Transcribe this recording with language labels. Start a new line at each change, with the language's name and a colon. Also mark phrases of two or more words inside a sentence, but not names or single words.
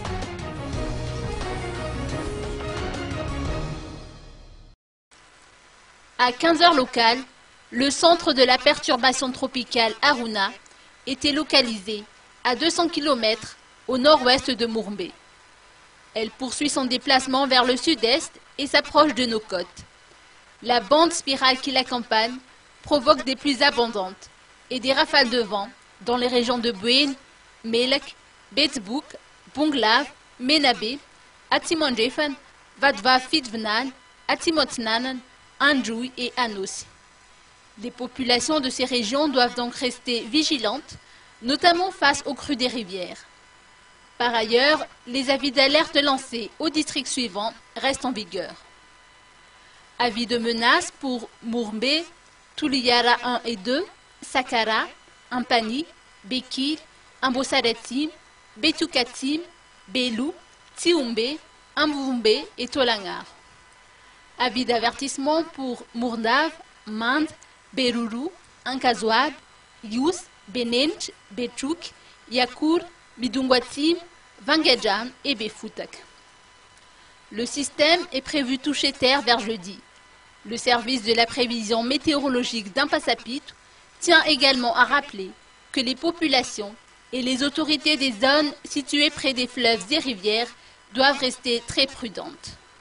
French: À 15 h locale, le centre de la perturbation tropicale Aruna était localisé à 200 km au nord-ouest de Murumbe. Elle poursuit son déplacement vers le sud-est et s'approche de nos côtes. La bande spirale qui l'accompagne provoque des pluies abondantes et des rafales de vent dans les régions de Buin, Melek, Betsbouk, Bunglav, Menabe, Atimondjefan, Vadva Fitvnan, Atimotnanan, Anjouy et Anossi. Les populations de ces régions doivent donc rester vigilantes, notamment face aux crues des rivières. Par ailleurs, les avis d'alerte lancés au district suivant restent en vigueur. Avis de menace pour Murumbe, Tuliyara 1 et 2, Sakara, Ampani, Bekir, Ambosaretim, Betukatim, Belou, Tiumbe, Amvumbe et Tolangar. Avis d'avertissement pour Murndav, Mand, Beruru, Ankazouad, Yous, Benench, Bechouk, Yakour, Bidungwatim, Vangejan et Befoutak. Le système est prévu toucher terre vers jeudi. Le service de la prévision météorologique d'Impassapit tient également à rappeler que les populations et les autorités des zones situées près des fleuves et rivières doivent rester très prudentes.